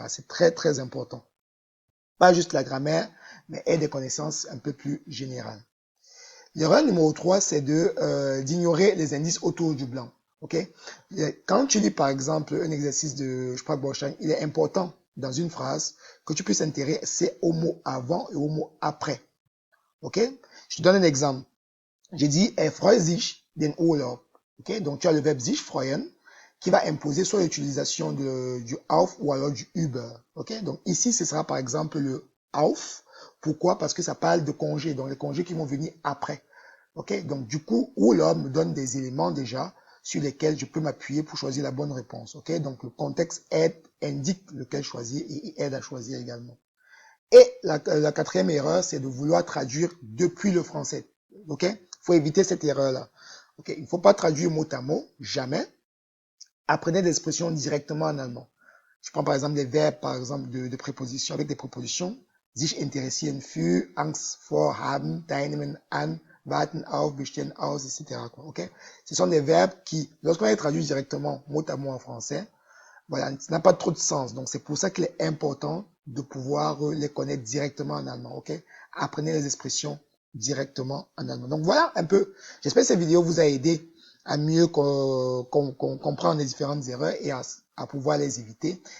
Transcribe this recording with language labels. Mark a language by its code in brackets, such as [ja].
[fr] C'est très important. Pas juste la grammaire, mais et des connaissances un peu plus générales. L'erreur numéro 3, c'est d'ignorer les indices autour du blanc. Ok, quand tu lis par exemple un exercice de Sprachbaustein, il est important dans une phrase que tu puisses intéresser au mot avant et au mot après. Ok, je te donne un exemple. J'ai dit, [de] er freut sich den Urlaub. [fr] Ok, donc tu as le verbe sich freuen qui va imposer soit l'utilisation du auf ou alors du über. Ok, donc ici ce sera par exemple le auf. Pourquoi? Parce que ça parle de congés, donc les congés qui vont venir après. Ok, donc du coup, Urlaub me donne des éléments déjà sur lesquels je peux m'appuyer pour choisir la bonne réponse. Ok, donc le contexte aide, indique lequel choisir et aide à choisir également. Et la quatrième erreur, c'est de vouloir traduire depuis le français. Ok, il faut éviter cette erreur-là. Ok, il ne faut pas traduire mot à mot, jamais. Apprenez des expressions directement en allemand. Je prends par exemple des verbes, par exemple de prépositions, avec des prépositions. [de] Sich interessieren für, Angst vor haben, teilnehmen an, warten auf, bestehen aus, etc. [fr] Okay? Ce sont des verbes qui, lorsqu'on les traduit directement mot à mot en français, voilà, ça n'a pas trop de sens. Donc, c'est pour ça qu'il est important de pouvoir les connaître directement en allemand. Ok? Apprenez les expressions directement en allemand. Donc, voilà un peu. J'espère que cette vidéo vous a aidé à mieux comprendre les différentes erreurs et à pouvoir les éviter.